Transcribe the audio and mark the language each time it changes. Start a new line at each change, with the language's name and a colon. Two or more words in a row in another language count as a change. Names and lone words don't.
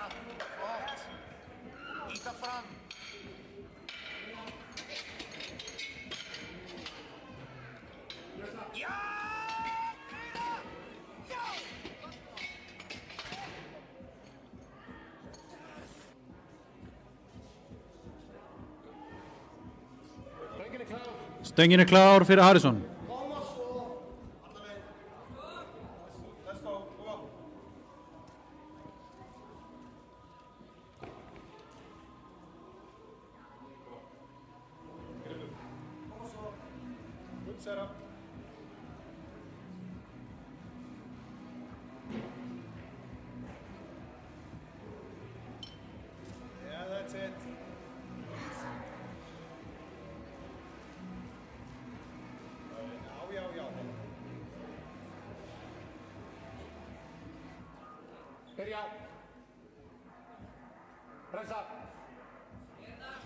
Icelandic: Flott. Íta fram. Já! Stöngin er klár fyrir Harrison.
English: Good setup. Yeah, that's it.
Icelandic: Já, já, já. Byrja. Pressa.